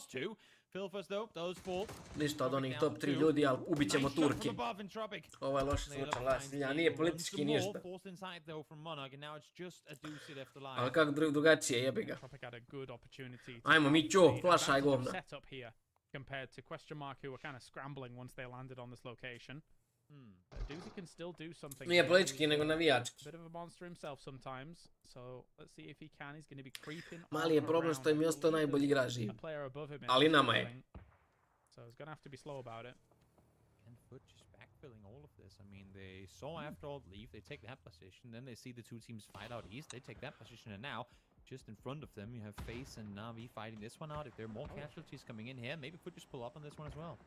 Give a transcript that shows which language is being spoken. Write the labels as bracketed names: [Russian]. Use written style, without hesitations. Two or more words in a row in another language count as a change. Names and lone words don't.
[Croatian] Ništa od onih top 3 ljudi, ali ubit ćemo Turke. Ovo je loše slučaj, Lasilja, nije politički ništa. Ali kako drugačije, jebi ga. Ajmo Mićo, flašaj govna. [English] Compared to question mark who were kind of scrambling once they landed on this location. Doozy can still do something. [Croatian] Nije politički, nego navijački. [English] Bit of a monster himself sometimes, so let's see if he can. He's going to be creeping. [Croatian] Mali je problem što im je ostao najbolji igrač živ. Ali nama je. [English] So he's going to have to be slow about it. And Foot just backfilling all of this. I mean, they saw After All leave, they take that position, then they see the two teams fight out east, they take that position, and now just in front of them you have Face and Na'Vi fighting this one out. If there are more casualties coming in here, maybe Foot just pull up on this one as well.